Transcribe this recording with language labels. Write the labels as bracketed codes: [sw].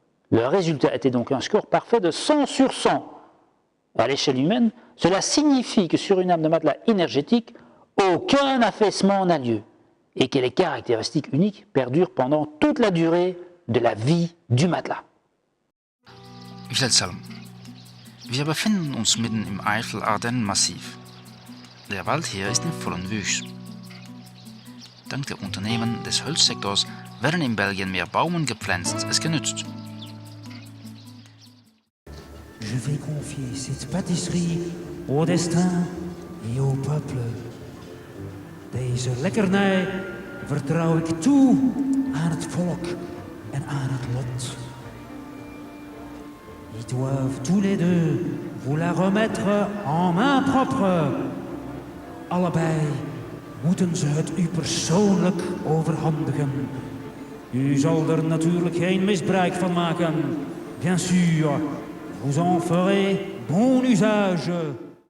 [fr] Le résultat était donc un score parfait de 100 sur 100. À l'échelle humaine, cela signifie que sur une âme de matelas énergétique, aucun affaissement n'a lieu et que les caractéristiques uniques perdurent pendant toute la durée de la vie du matelas. [de] Wilhelm, wir befinden uns mitten im Eifel-Ardennen-Massiv. Der Wald hier ist in vollen Wuchs. Dank der Unternehmen des Holzsektors werden in Belgien mehr Baumen gepflanzt als genützt. [fr] Je vais confier cette pâtisserie au destin et au peuple. [nl] Deze lekkernij vertrouw ik toe aan het volk en aan het lot. [fr] Ils doivent tous les deux vous la remettre en main propre. [nl] Allebei moeten ze het u persoonlijk overhandigen. U zal er natuurlijk geen misbruik van maken. [fr] Bien sûr, vous en ferez bon usage.